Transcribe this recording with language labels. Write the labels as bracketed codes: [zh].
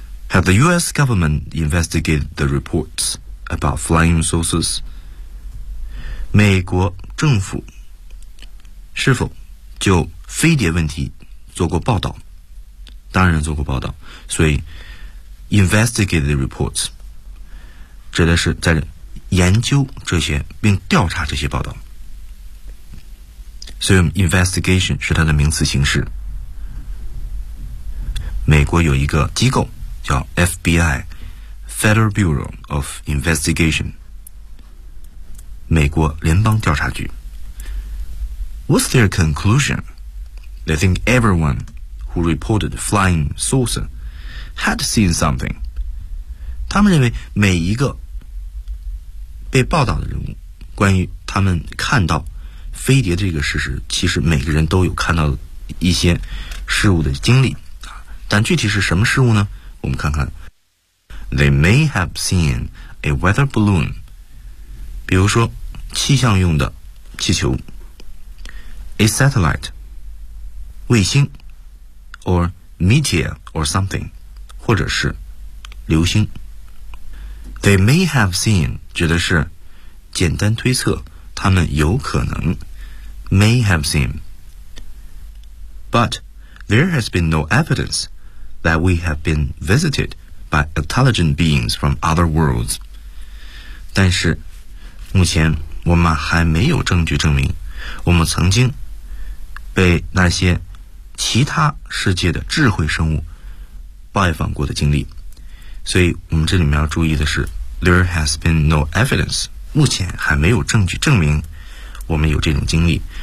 [en] Have the US government investigated the reports about flying saucers？ [zh] 美国政府是否就飞碟问题做过报道？当然做过报道，所以 [en] investigate the reports [zh] 指的是在研究这些并调查这些报道。所以 investigation 是它的名词形式。美国有一个机构叫 FBI， Federal Bureau of Investigation，美国联邦调查局。 [en] What's their conclusion? They think everyone who reported flying saucer had seen something. [zh] 他们认为每一个被报道的人物，关于他们看到飞碟这个事实，其实每个人都有看到一些事物的经历。但具体是什么事物呢？我们看看。 [en] They may have seen a weather balloon. [zh] 比如说气象用的气球 ， [en] a satellite， [zh] 卫星 ， [en] or meteor or something， [zh] 或者是流星。 [en] They may have seen [zh] 指的是简单推测，他们有可能 [en] may have seen， but there has been no evidence that we have been visited by intelligent beings from other worlds。 [zh] 但是目前我们还没有证据证明我们曾经被那些其他世界的智慧生物拜访过的经历。所以我们这里面要注意的是 [en] There has been no evidence， [zh] 目前还没有证据证明我们有这种经历。